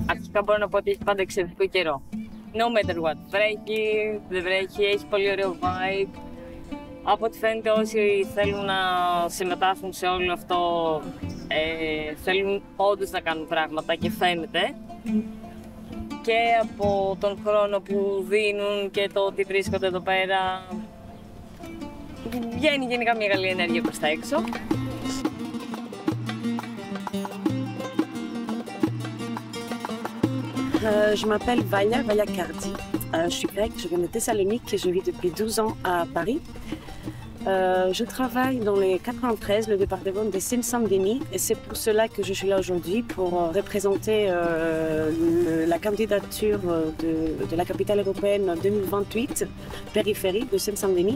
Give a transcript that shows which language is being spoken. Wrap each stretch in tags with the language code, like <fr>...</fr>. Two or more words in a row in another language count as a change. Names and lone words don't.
<el>βασικά μπορώ να πω ότι έχει πάντα εξαιρετικό καιρό.</el> <en>No matter what.</en> <el>Βρέχει, δεν βρέχει, έχει πολύ ωραίο vibe. Από ό,τι φαίνεται όσοι θέλουν να συμμετάσχουν σε όλο αυτό θέλουν όντως να κάνουν πράγματα και φαίνεται. Και από τον χρόνο που δίνουν και το ότι βρίσκονται εδώ πέρα βγαίνει γενικά μια καλή ενέργεια προς τα έξω.</el> <fr>Je m'appelle Valia Cardi. Je suis grecque, je viens de Thessalonique et je vis depuis 12 ans à Paris. Je travaille dans les 93, le département de Seine-Saint-Denis, et c'est pour cela que je suis là aujourd'hui, pour représenter la candidature de la capitale européenne 2028, périphérie de Seine-Saint-Denis.</fr>